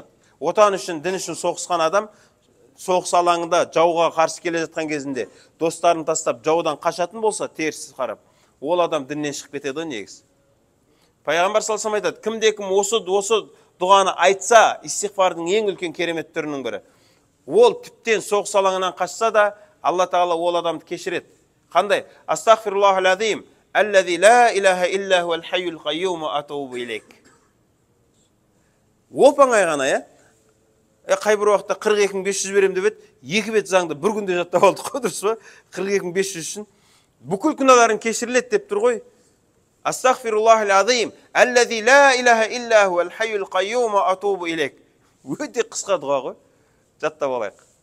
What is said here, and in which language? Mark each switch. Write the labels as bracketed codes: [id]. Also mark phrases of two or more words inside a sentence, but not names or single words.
[kk] Отан үшін, дін үшін соғысқан адам соғыс алаңында жауға қарсы келе жатқан кезінде достарын тастап жаудан қашатын болса, теріс қарап, ол адам діннен шығып кетеді негіз. Пайғамбар салсам айтады: кімде-кім осы дұғаны айтса, истихфардың ең үлкен керемет түрінің бірі. Ол тіптен соғыс алаңынан қашса да, Алла Тағала ол адамды кешіреді. Қандай? [ar] أستغفر الله العظيم الذي لا إله إلا هو الحي القيوم وأتوب إليك. [kk] Оп-оңай ғана, қай бір уақытта 42.500 берем деп еді, 2 бет заңды бір күнде жаттап алдық қой, дұрыс па? 42.500 үшін бүкіл күнәларың кешіріледі деп тұр ғой. [ar] أستغفر الله العظيم الذي لا إله إلا هو الحي القيوم وأتوب إليك. [kk] Өте қысқа дұға ғой. Жаттап алайық.